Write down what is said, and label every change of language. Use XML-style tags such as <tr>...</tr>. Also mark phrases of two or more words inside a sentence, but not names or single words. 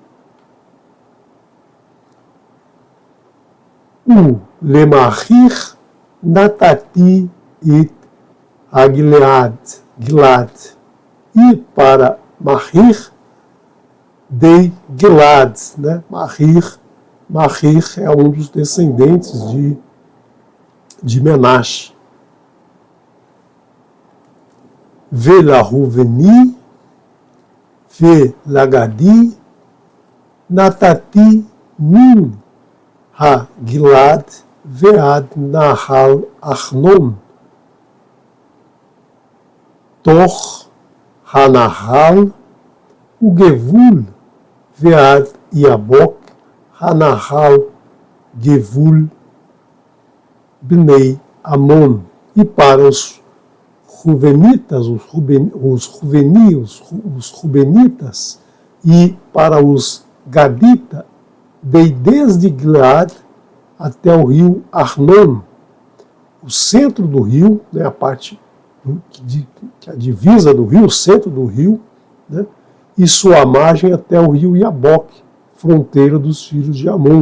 <he>למכיר נתתי את הגלעד, גלעד.</he> <pt>E para Mahir, dei Gilad. Né? Mahir é um dos descendentes de Menache.</pt> <he>ולראובני ולגדי נתתי מן הגלעד ועד נחל ארנון, תוך הנחל וגבל ועד יבק הנחל גבול, בני עמון.</he> <pt>E para os Ruvenitas, os Rubenitas, e para os Gadita, dei desde Gilead até o rio Arnon, o centro do rio, né, a parte que a divisa do rio, o centro do rio, né, e sua margem até o rio Iabok, fronteira dos filhos de Amon.</pt>